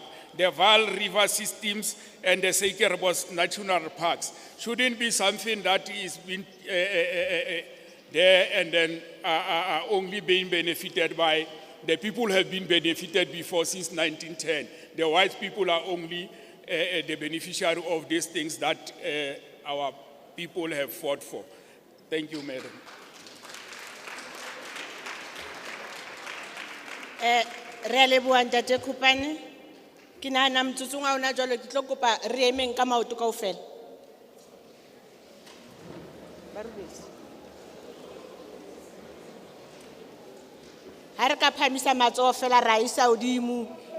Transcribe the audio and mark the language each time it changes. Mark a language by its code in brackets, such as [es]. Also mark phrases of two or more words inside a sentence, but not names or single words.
[en] The Vaal River systems and the Seikerbos National Parks shouldn't be something that is been there and then only being benefited by the people who have been benefited before since 1910. The white people are only the beneficiary of these things that our people have fought for. Thank you, Madam. [st] Re a leboha Ntate Khupane. Ke nahana motsotsong wa hona jwale ke tlo kopa re emeng ka maoto kaofela. Ha re ka phamisa matsoho fela ra isa hodimo.